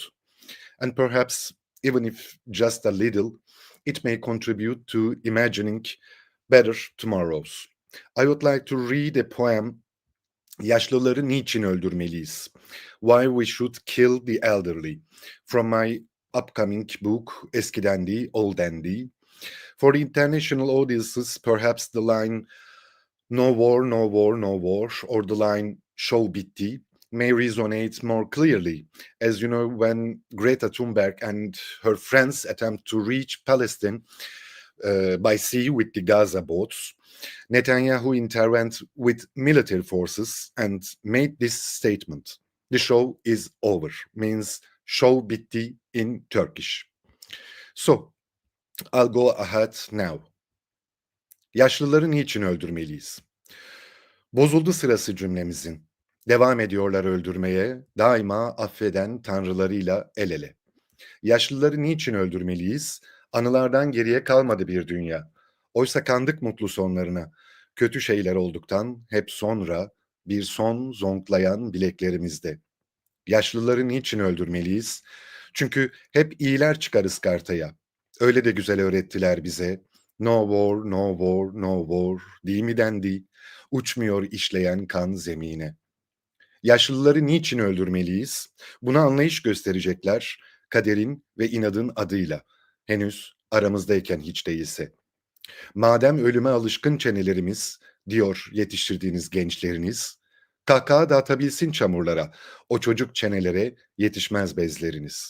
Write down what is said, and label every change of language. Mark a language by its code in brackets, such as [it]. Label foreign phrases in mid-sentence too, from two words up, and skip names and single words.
[en] And perhaps, even if just a little, it may contribute to imagining better tomorrows. I would like to read a poem, [tr] Yaşlıları Niçin Öldürmeliyiz? [en] Why We Should Kill the Elderly, from my upcoming book, [tr] Eskiden Değil, Olden Değil. [en] For the international audiences, perhaps the line "No war, no war, no war," or the line [tr] "Show bitti" [en] may resonate more clearly. As you know, when Greta Thunberg and her friends attempt to reach Palestine by sea with the Gaza boats, Netanyahu intervened with military forces and made this statement: "The show is over," means [tr] "show bitti" [en] in Turkish. So, I'll go ahead now. [tr] Yaşlıları niçin öldürmeliyiz? Bozuldu sırası cümlemizin. Devam ediyorlar öldürmeye, daima affeden tanrılarıyla el ele. Yaşlıları niçin öldürmeliyiz? Anılardan geriye kalmadı bir dünya. Oysa kandık mutlu sonlarına. Kötü şeyler olduktan hep sonra bir son zonklayan bileklerimizde. Yaşlıları niçin öldürmeliyiz? Çünkü hep iyiler çıkarız kartaya. Öyle de güzel öğrettiler bize. [en] No war, no war, no war, [tr] değil mi dendi? Uçmuyor işleyen kan zemine. Yaşlıları niçin öldürmeliyiz? Buna anlayış gösterecekler kaderin ve inadın adıyla. Henüz aramızdayken hiç değilse. Madem ölüme alışkın çenelerimiz, diyor yetiştirdiğiniz gençleriniz, kahkaha dağıtabilsin çamurlara, o çocuk çenelere yetişmez bezleriniz.